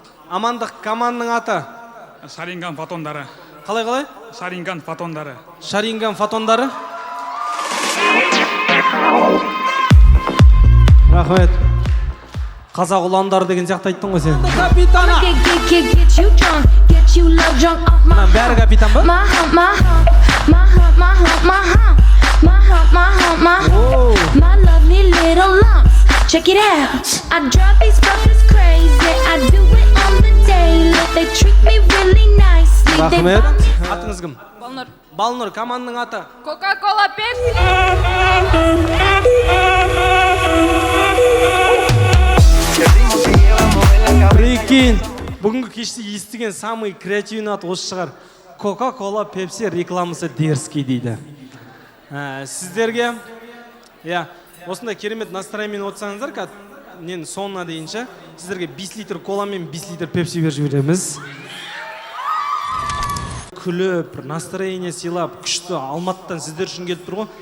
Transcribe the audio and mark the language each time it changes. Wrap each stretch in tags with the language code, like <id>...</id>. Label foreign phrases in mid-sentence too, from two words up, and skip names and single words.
<kk>Амандық команданың аты. Шаринган фотондары. Қалай? Шаринган фотондары. Шаринган фотондары. Рахмет. Қазақ ұландары деген сияқты айттың ғой сен. Капитаны.</kk> <en>Get you drunk, get you love drunk off my</en> <kk>Мына бәрі капитан ба?</kk> <en>my hump, my hump, my hump, my hump, my hump, my hump, my hump, my hump, my lovely little lumps. Check it out. I drive these puppies crazy. I do it on the daily. They treat me really nicely. They</en> <kk>Рахмет.</kk> <en>buy me</en> <kk>Атыңыз кім? Балнұр, команданың аты. Coca-Cola, Pepsi. Прикинь, бүгінгі кеште естіген</kk> <ru>самый креативный</ru> <kk>ат осы шығар. Coca-Cola, Pepsi рекламасы дерзкий дейді. Сіздерге, осындай керемет настроениемен отырсаңыздар, нен соңына дейінше, сіздерге 5 литр кола мен 5 литр Pepsi беріп жібереміз. Күліп, настроение сыйлап, күшті Алматыдан сіздер үшін келіп тұр ғой.</kk>